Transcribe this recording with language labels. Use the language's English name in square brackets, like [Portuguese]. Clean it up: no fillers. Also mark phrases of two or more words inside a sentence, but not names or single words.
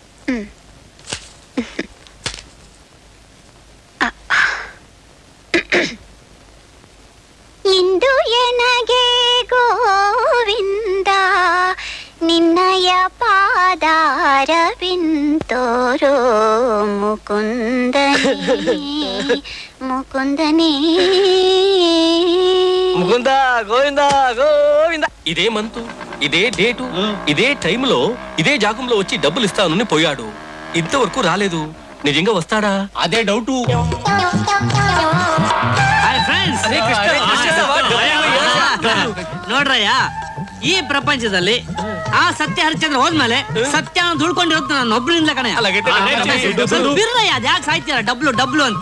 [Kannada] ಇಂದು ಎನಗೆ ಗೋವಿಂದ ನಿನ್ನಯ ಪಾದಾರವಿಂದೋರೋ ಮುಕುಂದನೇ ಮುಕುಂದನೇ ಮುಕುಂದ ಗೋವಿಂದ ಗೋವಿಂದ. [Telugu] ఇదే మంతు, ఇదే డేటు, ఇదే టైంలో ఇదే జాగంలో వచ్చి డబ్బులు ఇస్తానని పోయాడు. ఇంతవరకు రాలేదు. నిజంగా వస్తాడా? అదే డౌటు. [Kannada] ನೋಡ್ರಯ್ಯ, ಈ ಪ್ರಪಂಚದಲ್ಲಿ ಆ ಸತ್ಯ ಹರಿಶ್ಚಂದ್ರ ಹೋದ್ಮೇಲೆ ಸತ್ಯ ದುಳ್ಕೊಂಡಿರೋದು ನಾನು ಒಬ್ಬರಿಂದ ಕಣಯ್ಯ. ಬಿರ್ರಯ್ಯ, ಅದ್ ಯಾಕೆ ಸಾಯ್ತೀರ ಡಬ್ಲು ಡಬ್ಲು ಅಂತ?